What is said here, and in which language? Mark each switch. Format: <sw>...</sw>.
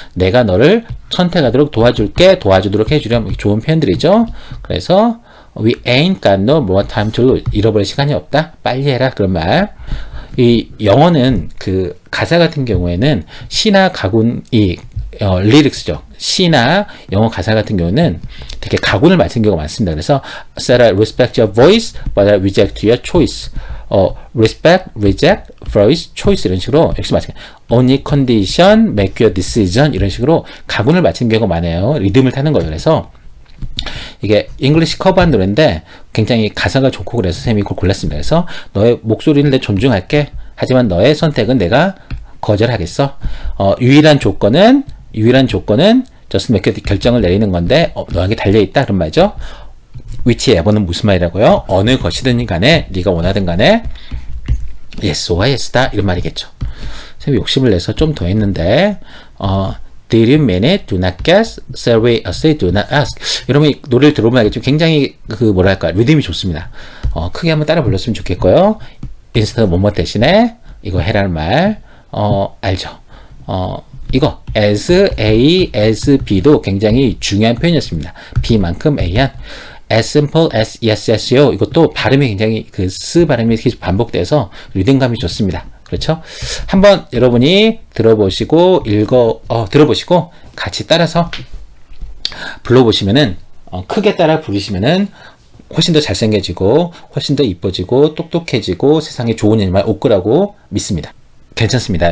<ko>내가 너를 선택하도록 도와주도록 해주렴. 좋은 표현들이죠. 그래서</ko> <en>we ain't got no more time to lose.</en> <ko>잃어버릴 시간이 없다. 빨리 해라. 그런 말. 이 영어는 그 가사 같은 경우에는 시나 가군이 리릭스죠. 시나 영어 가사 같은 경우는 되게 가군을 맞춘 경우가 많습니다. 그래서</ko> <en>Said I respect your voice, but I reject your choice.</en> <ko>respect, reject, voice, choice 이런 식으로 역시 마찬가지. only condition, make your decision 이런 식으로 가군을 맞춘 경우가 많아요. 리듬을 타는 거예요. 그래서 이게 잉글리시 커버한 노래인데 굉장히 가사가 좋고 그래서 쌤이 그걸 골랐습니다. 그래서 너의 목소리는 내 존중할게. 하지만 너의 선택은 내가 거절하겠어. 유일한 조건은 just make 결정을 내리는 건데 너에게 달려있다 그런 말이죠. whichever는 무슨 말이라고요? 어느 것이든 간에 네가 원하든 간에 yes와 yes다 이런 말이겠죠. 선생님이 욕심을 내서 좀 더 했는데</ko> <en>did you mean it? Do not guess. Say say do not ask.</en> <ko>여러분 이 노래를 들어보면 알겠지만 굉장히 뭐랄까 리듬이 좋습니다. 크게 한번 따라 불렀으면 좋겠고요. instead 뭐뭐 대신에 이거 해라는 말 알죠? 이거 as A, as B도 굉장히 중요한 표현이었습니다. B만큼 A한</ko> <en>as simple as yes, yes</en> <ko>요. 이것도 발음이 굉장히 스 발음이 계속 반복돼서 리듬감이 좋습니다. 그렇죠? 한번 여러분이 들어보시고 들어보시고 같이 따라서 불러보시면은 크게 따라 부르시면은 훨씬 더 잘생겨지고 훨씬 더 이뻐지고 똑똑해지고 세상에 좋은 일만 올 거라고 믿습니다. 괜찮습니다.</ko>